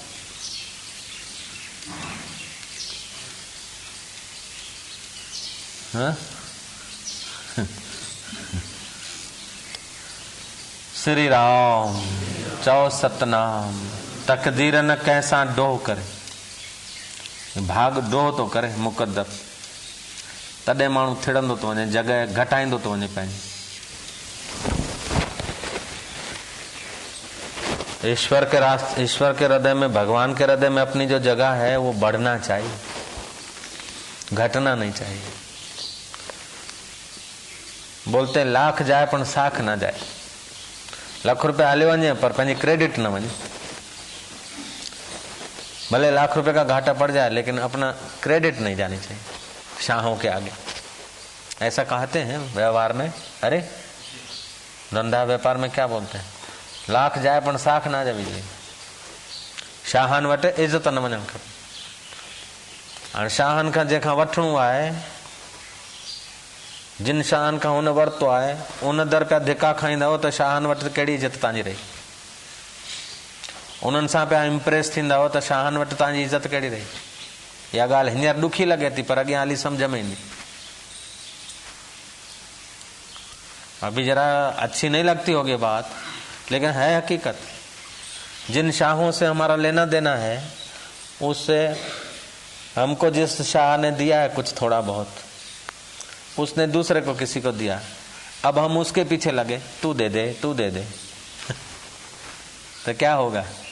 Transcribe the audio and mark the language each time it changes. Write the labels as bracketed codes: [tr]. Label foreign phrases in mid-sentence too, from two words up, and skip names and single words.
[hi] हाँ? श्री राम। [sd] चौ सतनाम। तकदीर न कैसा डोह करे, भाग डोह तो करे मुक़द्दर, तॾहिं माण्हू थिड़ंदो तो वञे, जॻह घटाईंदो तो वञे पंहिंजी। [hi] ईश्वर के हृदय में, भगवान के हृदय में अपनी जो जगह है वो बढ़ना चाहिए, घटना नहीं चाहिए। [gu] बोलते લાખ જાય પણ શાખ ના જાય। [sd] लाख रुपया हले वञे पर पंहिंजी क्रेडिट न वञे। [hi] भले लाख रुपए का घाटा पड़ जाए लेकिन अपना क्रेडिट नहीं जानी चाहिए। शाहों के आगे। ऐसा कहते हैं व्यवहार में। अरे धंधा व्यापार में क्या बोलते हैं, [gu] લાખ જાય પણ શાખ ના જવી જોઈએ। [sd] शाहन वटि इज्जत न वञणु खपे। हाणे शाहन खां जंहिंखां वठिणो आहे, जिन शाहन खां हुन वरितो आहे, उन दर पिया धिका खाईंदव त शाहन वटि कहिड़ी इज़त तव्हांजी रही। उन्हनि सां पिया इम्प्रेस थींदव त शाहन वटि तव्हांजी इज़त कहिड़ी रही। इहा ॻाल्हि हींअर ॾुखी लॻे थी, पर अॻियां हली सम्झ में ईंदी। [hi] अभी जरा अच्छी नहीं लगती होगी बात, लेकिन है हकीकत। जिन शाहों से हमारा लेना देना है, उससे हमको जिस शाह ने दिया है कुछ थोड़ा बहुत, उसने दूसरे को किसी को दिया, अब हम उसके पीछे लगे, तू दे दे तू दे दे तो क्या होगा?